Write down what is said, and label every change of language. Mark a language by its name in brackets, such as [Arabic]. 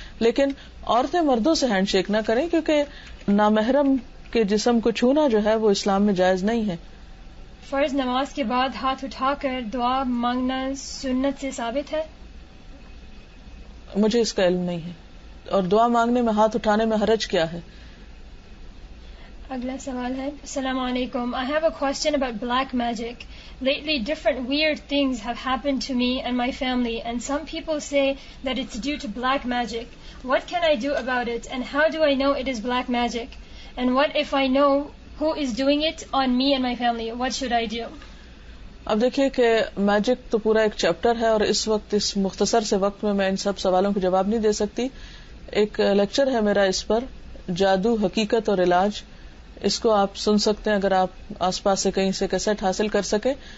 [Urdu] لیکن عورتیں مردوں سے ہینڈ شیک نہ کریں کیونکہ نامحرم کے جسم کو چھونا جو ہے وہ اسلام میں جائز نہیں ہے. فرض نماز کے بعد ہاتھ اٹھا کر دعا مانگنا سنت سے ثابت ہے؟ مجھے اس کا علم نہیں ہے. اور دعا مانگنے میں ہاتھ اٹھانے میں حرج کیا ہے؟ اگلا سوال ہے, [English] السلام علیکم, I have a question about black magic. Lately different weird things have happened to me and my family and some people say that it's due to black magic. What can I do about it and how do I know it is black magic? And what if I know who is doing it on me and my family? What should I do? [Urdu] اب دیکھیے کہ magic تو پورا ایک chapter ہے اور اس وقت اس مختصر سے وقت میں ان سب سوالوں کے جواب نہیں دے سکتی. ایک لیکچر ہے میرا اس پر, جادو, حقیقت اور علاج. اس کو آپ سن سکتے ہیں اگر آپ آس پاس سے کہیں سے کیسٹ حاصل کر سکیں.